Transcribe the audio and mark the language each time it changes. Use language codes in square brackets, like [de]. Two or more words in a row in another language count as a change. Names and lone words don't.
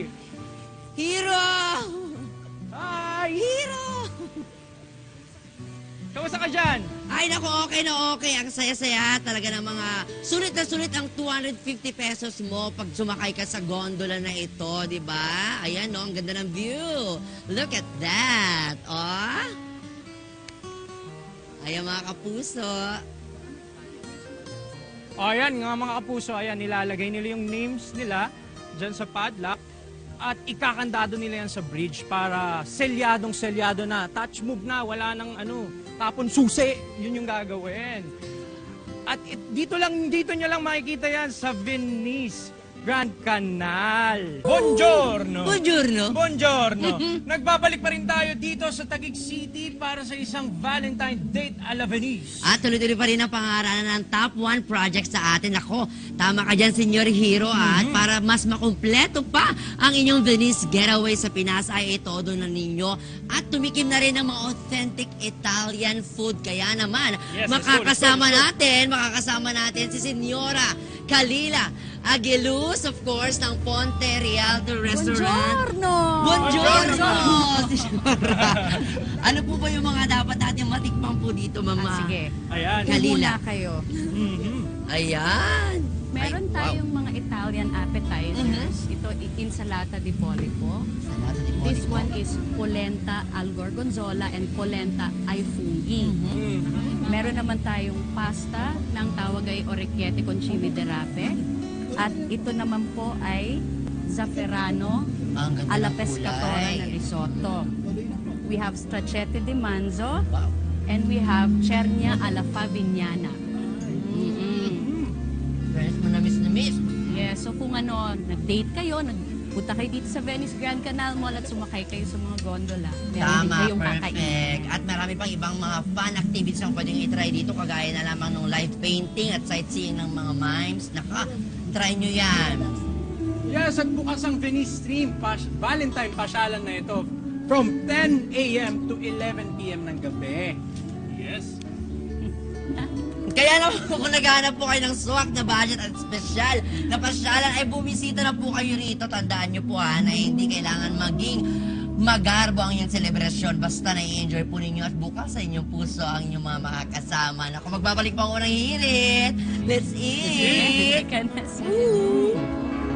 [tl] Hero! Hi! Hero! Kamusta ka dyan? Ay, naku, okay na okay. Ang saya-saya talaga ng mga sulit na sulit ang 250 pesos mo pag sumakay ka sa gondola na ito, di ba? Ayan, no, ang ganda ng view. [en] Look at that. [tl] Oh. Ayan, mga kapuso. Ayan nga mga kapuso, ayan, nilalagay nila yung names nila dyan sa padlock at ikakandado nila yan sa bridge para selyadong-selyado na. Touch move na, wala nang tapon susi, yun yung gagawin. At dito nyo lang makikita yan sa Venice Grand Canal. Buongiorno! Buongiorno! Buongiorno! Nagbabalik pa rin tayo dito sa Taguig City para sa isang Valentine date a la Venice. At tuloy-tuloy pa rin ang pangaralan ng top 1 project sa atin. Ako, tama ka dyan, Senyor Hero. At para mas makumpleto pa ang inyong Venice getaway sa Pinas ay itodo na ninyo. At tumikim na rin ng mga [en] authentic Italian food. [tl] Kaya naman, Yes, makakasama natin si Senyora Kalila Aguiluz, [en] of course, [tl] ng Ponte Rialto Restaurant. Buongiorno! Senyora. Ano po ba yung mga dapat natin matikman po dito, Mama? Sige. Ayan. Kalila. Muna kayo. Ayan. Meron Ay, tayong mga [en] Italian appetizers. [tl] Ito, [it] insalata di polipo. Salata di [en] This [it] polipo. [en] one is [it] polenta al gorgonzola [en] and [it] polenta ai funghi. [tl] Meron naman tayong pasta na ang tawag ay [it] orecchiette con chili de rape. [tl] At ito naman po ay zafferano Ang ganda [it] alla [tl] ng [it] pescatora [tl] kulay. na risotto. [en] We have [it] stracciate di manzo [tl] Wow. [en] and we have [it] cernia alla favignana. [tl] Friends mo na miss. Yes, so kung nag-date kayo, nagpunta kayo dito sa Venice Grand Canal Mall at sumakay kayo sa mga gondola, meron din Tama, kayong kakain. perfect. At marami pang ibang mga [en] fun activities [tl] ang pwedeng i-try dito, kagaya na lamang ng [en] live painting [tl] at sightseeing ng mga mimes. Try nyo yan. Yes, at bukas ang Venice Stream Valentine pasyalan na ito [en] from 10 a.m. to 11 p.m. [tl] ng gabi. Yes. Kaya naman kung naghahanap po kayo ng swak na budget at special na pasyalan, ay bumisita na po kayo rito. Tandaan nyo po na hindi kailangan maging magarbo ang inyong selebrasyon. Basta na-enjoy po ninyo at bukas sa inyong puso ang inyong mga makakasama. Naku, magbabalik pa ang unang hirit. [en] Let's eat! Chicken.